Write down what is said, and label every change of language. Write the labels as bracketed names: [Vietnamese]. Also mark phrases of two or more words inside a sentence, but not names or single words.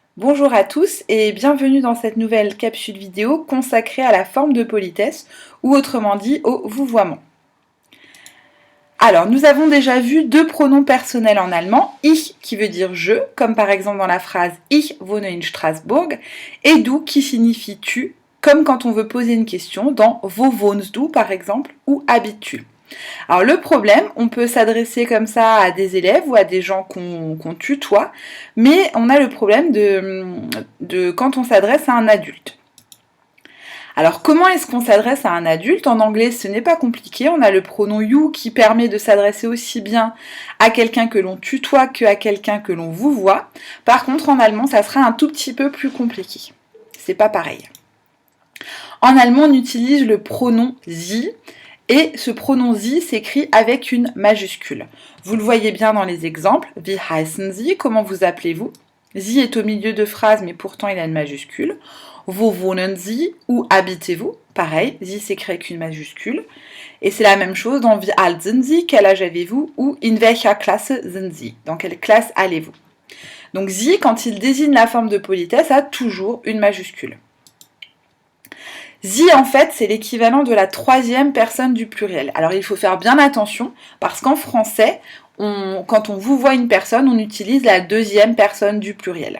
[French] Bonjour à tous et bienvenue dans cette nouvelle capsule vidéo consacrée à la forme de politesse ou autrement dit au vouvoiement. Alors nous avons déjà vu deux pronoms personnels en allemand, ich qui veut dire je, comme par exemple dans la phrase [German] Ich wohne in Straßburg, [French] et du qui signifie tu, comme quand on veut poser une question dans [German] Wo wohnst du [French] par exemple ou habites-tu. Alors le problème, on peut s'adresser comme ça à des élèves ou à des gens qu'on tutoie, mais on a le problème de quand on s'adresse à un adulte. Alors comment est-ce qu'on s'adresse à un adulte? En anglais, ce n'est pas compliqué, on a le pronom you qui permet de s'adresser aussi bien à quelqu'un que l'on tutoie qu'à quelqu'un que l'on vouvoie. Par contre, en allemand, ça sera un tout petit peu plus compliqué. C'est pas pareil. En allemand, on utilise le pronom sie. Et ce pronom Sie s'écrit avec une majuscule. Vous le voyez bien dans les exemples. [German] Wie heißen Sie? [French] Comment vous appelez-vous? Sie est au milieu de phrase, mais pourtant il a une majuscule. [German] Wo wohnen Sie? [French] Où habitez-vous? Pareil, Sie s'écrit avec une majuscule. Et c'est la même chose dans [German] Wie alt sind Sie? [French] Quel âge avez-vous? [German] Ou in welcher Klasse sind Sie? [French] Dans quelle classe allez-vous? Donc Sie, quand il désigne la forme de politesse, a toujours une majuscule. Sie, en fait, c'est l'équivalent de la troisième personne du pluriel. Alors, il faut faire bien attention, parce qu'en français, quand on vouvoie une personne, on utilise la deuxième personne du pluriel.